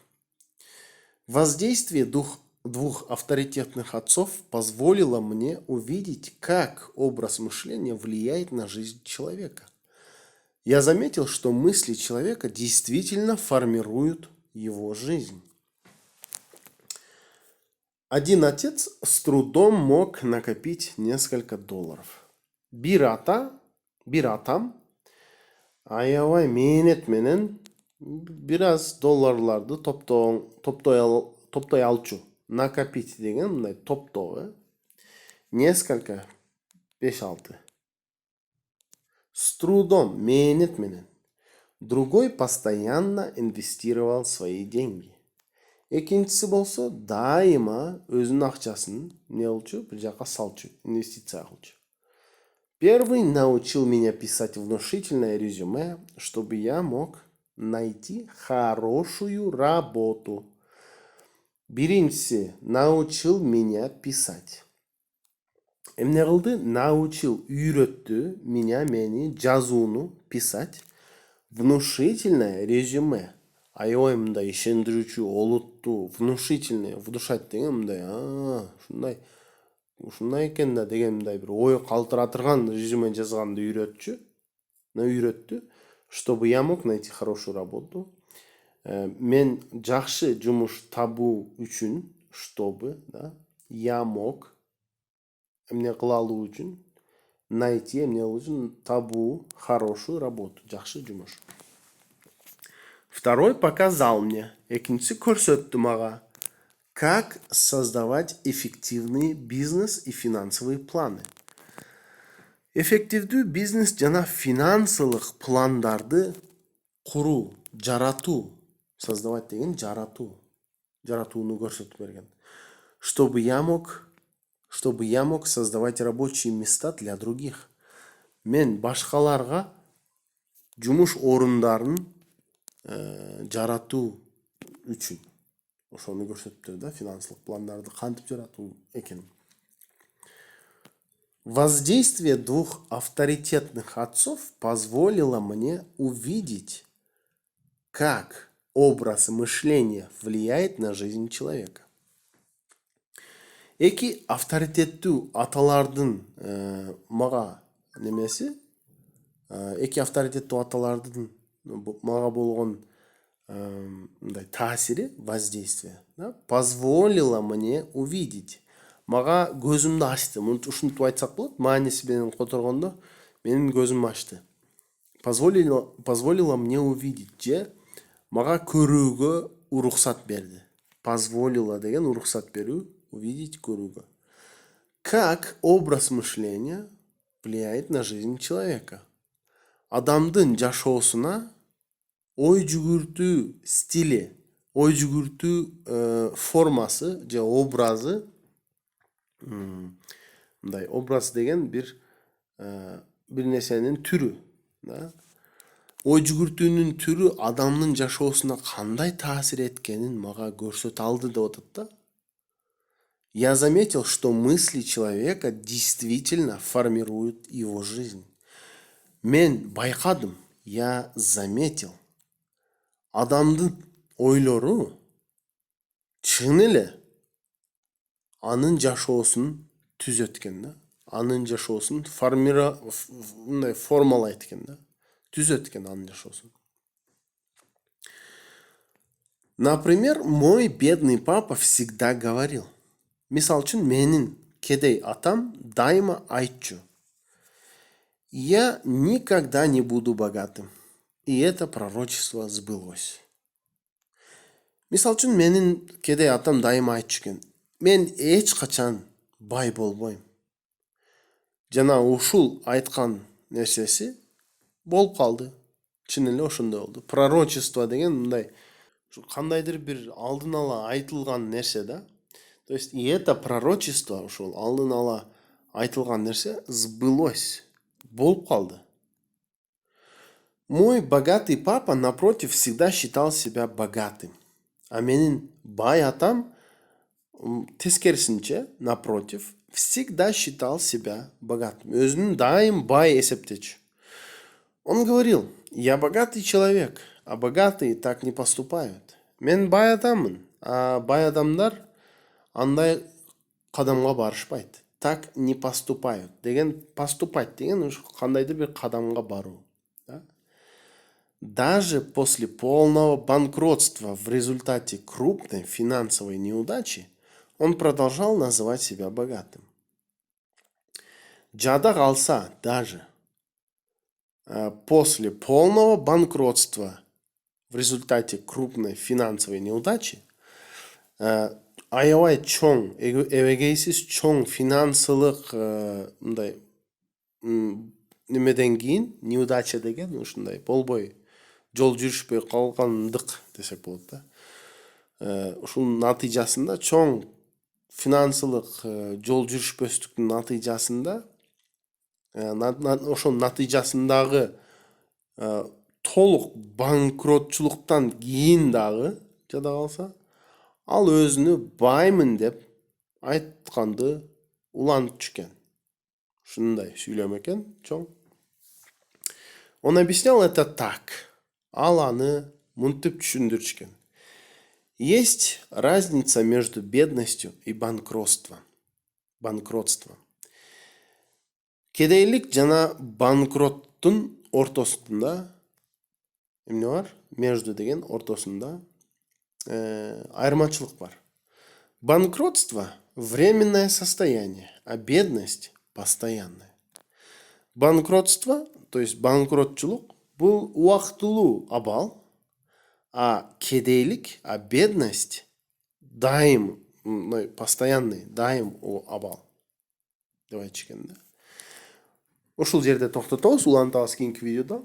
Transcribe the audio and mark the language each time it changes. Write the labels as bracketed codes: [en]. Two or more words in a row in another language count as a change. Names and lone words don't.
[ru] Воздействие двух авторитетных отцов позволило мне увидеть, как образ мышления влияет на жизнь человека. Я заметил, что мысли человека действительно формируют его жизнь. Один отец с трудом мог накопить несколько долларов. [ky] Бир атам аябай мээнет менен бир аз долларларды топтой алчу. Накопить деген мындай топтоо. [ru] Несколько 5-6. С трудом, [ky] мээнет менен. [ru] Другой постоянно инвестировал свои деньги. [ky] Экинчиси болсо дайыма өзүнүн акчасын эмне кылчу, бир жака салчу, инвестиция кылчу. [ru] Первый научил меня писать внушительное резюме, чтобы я мог найти хорошую работу. Биринчиси научил меня писать. [ky] Эмне кылды? Научил, үйрөттү мени жазууну, писать. [ru] Внушительное резюме. [ky] Аябай мындай ишендирүүчү, олуттуу, [ru] внушительное, внушать [ky] деген мындай, ушундай экен да деген мындай бир ой калтыратырган резюме жазганды үйрөттү, [ru] чтобы я мог найти хорошую работу. [ky] Мен жакшы жумуш табуу үчүн, [ru] чтобы, да, я мог [ky] эмне кыла алуу үчүн, найти эмне үчүн, табуу [ru] хорошую работу, [ky] жакшы жумуш. [ru] Второй показал мне, [ky] экинчиси көрсөттү мага, [ru] как создавать эффективные бизнес и финансовые планы. [ky] Эффективдүү бизнес жана финансылык пландарды куруу, жаратуу, создавать деген жаратууну көрсөтүп берген. [ru] Чтобы я мог создавать рабочие места для других. [ky] Мен башкаларга жумуш орундарын жаратуу үчүн. Ошону көрсөтүп да, финансылык пландарды кантип жаратуу экен. [ru] Воздействие двух авторитетных отцов позволило мне увидеть, как образ мышления влияет на жизнь человека. [ky] Эки авторитеттүү аталардын мага немеси, эки авторитеттүү аталардын мага болгон мындай таасири, [ru] воздействие, позволило мне увидеть. [ky] Мага көзүмдү ачты. Ушинтип айтсак болот, мааниси менен которгондо менин көзүм ачты. [ru] Позволило мне увидеть [ky] же мага көрүүгө уруксат берди. Позволило деген уруксат берүү, увидеть көрүүгө. [ru] Как образ мышления влияет на жизнь человека? [ky] Адамдын жашоосуна ой жүгүртүү стили, ой жүгүртүү формасы же образы, мындай образ деген бир нерсенин түрү, ой жүгүртүүнүн түрү адамдын жашоосуна кандай таасир эткенин мага көрсөтө алды деп атат да. [ru] Я заметил, что мысли человека действительно формируют его жизнь. [ky] Мен байкадым, [ru] я заметил. [ky] Адамдын ойлору чын эле анын жашоосун түзөт экен да. Анын жашоосун формалайт экен да. Түзөт экен анын жашоосун. [ru] Например, мой бедный папа всегда говорил. [ky] Мисал үчүн менин кедей атам дайыма айтчу. [ru] Я никогда не буду богатым. И это пророчество сбылось. [ky] Мисал үчүн менин кедей атам дайыма айтчу экен. Мен эч качан бай болбойм. Жана ушул айткан нерсеси болуп калды. Чын эле ошондой болду. Пророчество деген мындай кандайдыр бир алдын ала айтылган нерсе да. [ru] То есть и это пророчество, [ky] ушул алдын ала айтылган нерсе сбылось. Болуп калды. [ru] Мой богатый папа, напротив, всегда считал себя богатым. [ky] А менин бай атам, тескерисинче, [ru] напротив, всегда считал себя богатым. [ky] Өзүнүн дайым бай эсептечү. [ru] Он говорил, я богатый человек, а богатые так не поступают. [ky] Мен бай адаммын, а бай адамдар андай кадамга барышпайт. [ru] Так не поступают. [ky] Деген поступать деген уж кандайдыр бир кадамга баруу. [ru] Даже после полного банкротства в результате крупной финансовой неудачи он продолжал называть себя богатым. [ky] Жада калса [ru] даже после полного банкротства в результате крупной финансовой неудачи [ky] аябай чоң, эбегейсиз чоң финансылык мындай немеден кийин, неудача деген ушундай болбой, жол жүрүшпөй калгандык десек болот да. Ушунун натыйжасында чоң финансылык жол жүрүшпөстүктүн натыйжасында ошонун натыйжасындагы толук банкротчулуктан кийин дагы жада калса, ал өзүнү баймын деп айтканды улантчу экен. Ушундай сүйлөм экен чоң. [ru] Он объяснял это так. [ky] Ал аны мынтип түшүндүрчү экен. [ru] Есть разница между бедностью и банкротством. [ky] Кедейлик жана банкроттун ортосунда эмне бар? Между деген ортосунда айырмачылык бар. [ru] Банкротство – временное состояние, а бедность – постоянная. [ky] Банкротство, [ru] то есть [ky] банкротчулук, бул убактылуу абал, а кедейлик, [ru] а бедность [ky] – дайым, постоянный, дайым абал. Деп айтчу экен да. Ушул жерде токтотобуз, улантабыз кийинки видеодо.